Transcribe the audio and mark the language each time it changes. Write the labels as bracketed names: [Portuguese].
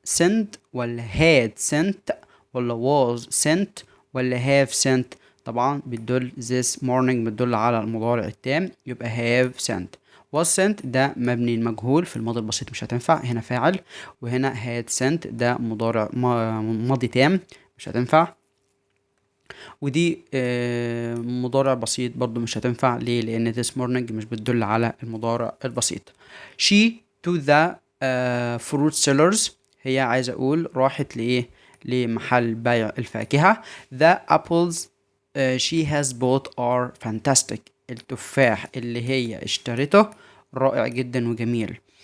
[Arabic] send ولا [English] had sent [Arabic] ولا [English] was sent [Arabic] ولا [English] have sent؟ [Arabic] طبعا بتدل [English] this morning [Arabic] بتدل على المضارع التام، يبقى have sent. [English] was sent [Arabic] ده مبني المجهول في الماضي البسيط مش هتنفع، هنا فاعل. وهنا [English] had sent [Arabic] ده مضارع ماضي تام مش هتنفع. ودي مضارع بسيط برضو مش هتنفع. ليه؟ لان [English] this morning [Arabic] مش بتدل على المضارع البسيط. [English] she to the fruit sellers. [Arabic] هي عايزة اقول راحت لايه؟ لمحل بيع الفاكهة. [English] the apples she has bought are fantastic. [Arabic] التفاح اللي هي اشترته رائع جدا وجميل.